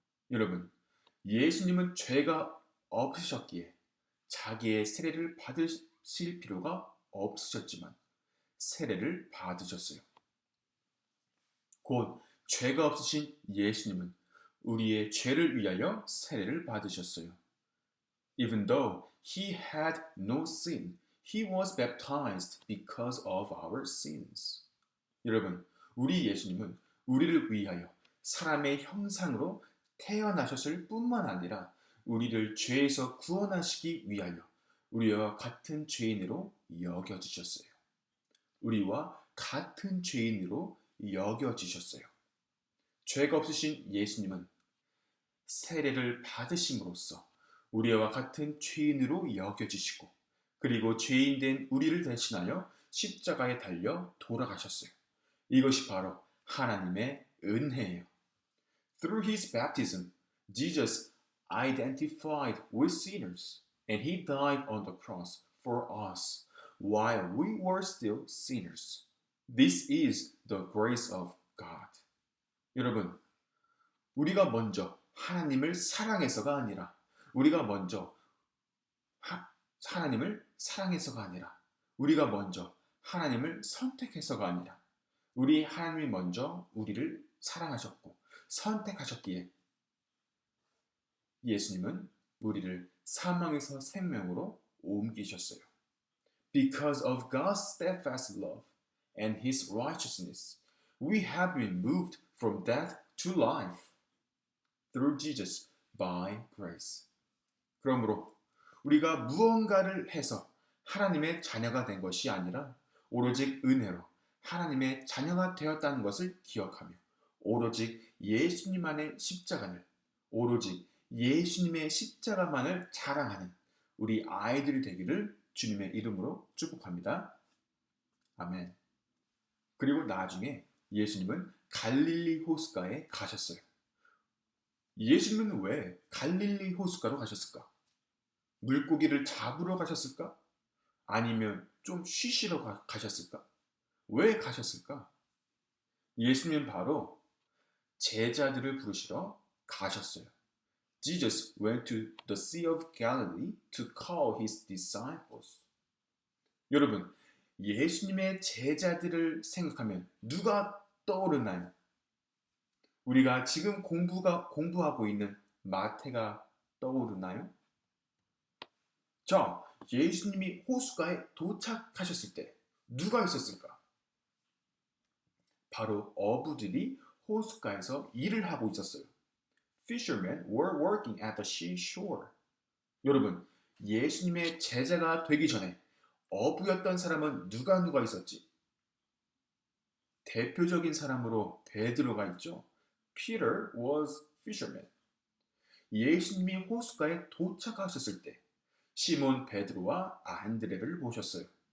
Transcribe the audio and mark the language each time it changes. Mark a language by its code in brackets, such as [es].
[ko] 여러분, 예수님은 죄가 없으셨기에 자기의 세례를 받으실 필요가 없으셨지만 세례를 받으셨어요. 곧 죄가 없으신 예수님은 우리의 죄를 위하여 세례를 받으셨어요. [en] Even though he had no sin, he was baptized because of our sins. [ko] 여러분, 우리 예수님은 우리를 위하여 사람의 형상으로 태어나셨을 뿐만 아니라 우리를 죄에서 구원하시기 위하여 우리와 같은 죄인으로 여겨지셨어요. 우리와 같은 죄인으로 여겨지셨어요. 죄가 없으신 예수님은 세례를 받으심으로써 우리와 같은 죄인으로 여겨지시고 그리고 죄인된 우리를 대신하여 십자가에 달려 돌아가셨어요. 이것이 바로 하나님의 은혜예요. [en] Through his baptism, Jesus identified with sinners and he died on the cross for us while we were still sinners. This is the grace of God. [ko] 여러분, 우리가 먼저 하나님을 사랑해서가 아니라 우리가 먼저 하나님을 사랑해서가 아니라 우리가 먼저 하나님을 선택해서가 아니라 우리 하나님이 먼저 우리를 사랑하셨고 선택하셨기에 예수님은 우리를 사망에서 생명으로 옮기셨어요. [en] Because of God's steadfast love and his righteousness, we have been moved from death to life through Jesus by grace. [ko] 그러므로 우리가 무언가를 해서 하나님의 자녀가 된 것이 아니라 오로지 은혜로 하나님의 자녀가 되었다는 것을 기억하며 오로지 예수님 안의 십자가를 오로지 예수님의 십자가만을 자랑하는 우리 아이들이 되기를 주님의 이름으로 축복합니다. 아멘. 그리고 나중에 예수님은 갈릴리 호숫가에 가셨어요. 예수님은 왜 갈릴리 호숫가로 가셨을까? 물고기를 잡으러 가셨을까? 아니면 좀 쉬시러 가셨을까? 왜 가셨을까? 예수님은 바로 제자들을 부르시러 가셨어요. [en] Jesus went to the Sea of Galilee to call his disciples. [ko] 여러분, 예수님의 제자들을 생각하면 누가 떠오르나요? 우리가 지금 공부하고 있는 마태가 떠오르나요? 자, 예수님이 호숫가에 도착하셨을 때 누가 있었을까? 바로 어부들이 호숫가에서 일을 하고 있었어요. [en] Fishermen were working at the seashore. [ko] 여러분, 예수님의 제자가 되기 전에 어부였던 사람은 누가 있었지? 대표적인 사람으로 베드로가 있죠. [en] Peter was fisherman. [ko] 예수님이 호숫가에 도착하셨을 때 시몬 베드로와 안드레를 보셨어요.